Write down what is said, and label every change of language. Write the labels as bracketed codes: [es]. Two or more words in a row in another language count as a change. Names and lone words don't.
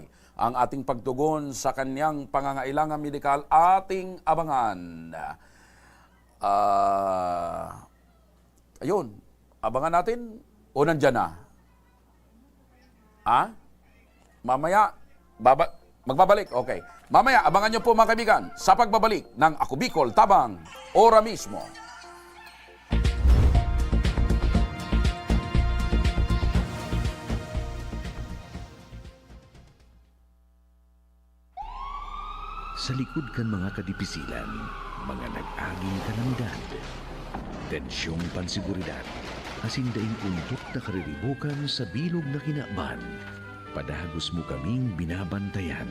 [tl] Ang ating pagtugon sa kanyang pangangailangan medikal, ating abangan. Ayun, abangan natin o nandyan na? Mamaya, magbabalik. Okay. Mamaya, abangan nyo po mga kaibigan sa pagbabalik ng Ako Bicol, Tabang, ora mismo. [bik] Sa likod kan mga kadipisilan, mga nag-aging kalamidad, tensyong pansiguridad, asin daing untok na kariribukan sa bilog na kinakban, padagos mo kaming binabantayan.